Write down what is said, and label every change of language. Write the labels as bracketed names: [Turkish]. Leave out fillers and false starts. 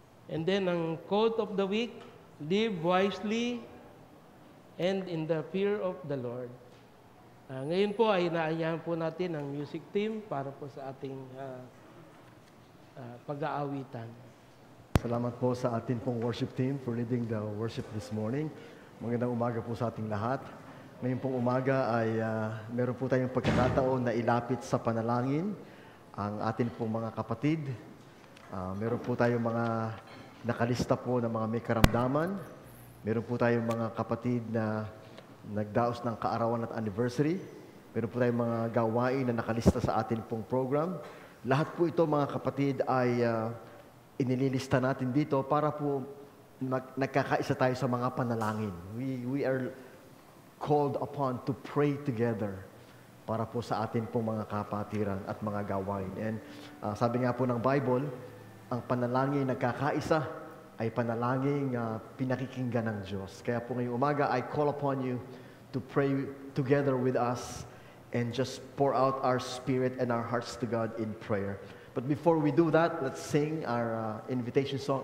[English] And then, ang quote of the week, live wisely and in the fear of the Lord. [Filipino] Ngayon po ay inaanyahan po natin ang music team para po sa ating pag-aawitan. Salamat po sa ating pong [English] worship team for leading the worship this morning. [Filipino] Magandang umaga po sa ating lahat. Ngayon pong umaga ay meron po tayong pagkakataon na ilapit sa panalangin ang ating pong mga kapatid. Meron po tayong mga nakalista po ng mga may karamdaman. Meron po tayong mga kapatid na nagdaos ng kaarawan at anniversary. Meron po tayong mga gawain na nakalista sa ating pong program. Lahat po ito, mga kapatid, ay inililista natin dito para po nagkakaisa tayo sa mga panalangin. [English] We are called upon to pray together [Filipino] para po sa atin pong mga kapatiran at mga gawain. And sabi nga po ng Bible, ang panalangin nagkakaisa ay panalangin pinakikinggan ng Diyos. Kaya po ngayong umaga, [English] I call upon you to pray together with us and just pour out our spirit and our hearts to God in prayer. But before we do that, let's sing our invitation song.